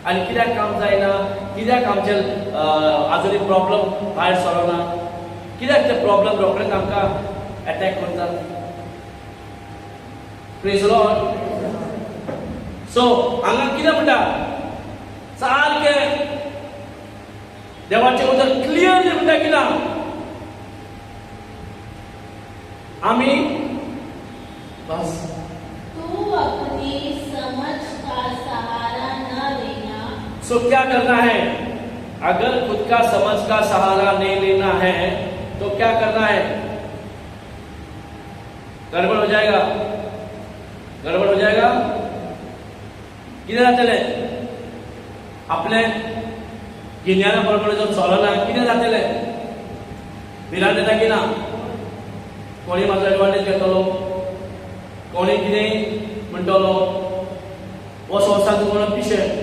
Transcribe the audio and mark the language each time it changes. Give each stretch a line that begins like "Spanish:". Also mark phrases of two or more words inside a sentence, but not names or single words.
Konkani: आनी कित्याक काम जायना, कित्याक आमचे आजुनी प्रॉब्लम भायर सरना, कित्याक ते प्रॉब्लम रोखडेच आमकां अटॅक करतात.
English: Praise Lord.
Konkani: सो हांगा कितें म्हणटा, सारकें देवाचें उतर क्लियरली म्हणटा कितें आमी बस.
Hindi: तू अपनी समझ का सहारा न लेना. सो क्या करना है? अगर खुद का समझ का सहारा नहीं लेना है तो क्या करना है? गड़बड़ हो जाएगा, गड़बड़ हो जाएगा.
Konkani: कितें जातलें? आपले गिन्याना बरोबर जर चलना कितें जातलें? भिरांत येता की ना? कोणी म्हाजो एडवांटेज घेतलो, कोणी कितें म्हणटलो, हो संवसार तुका पिशें.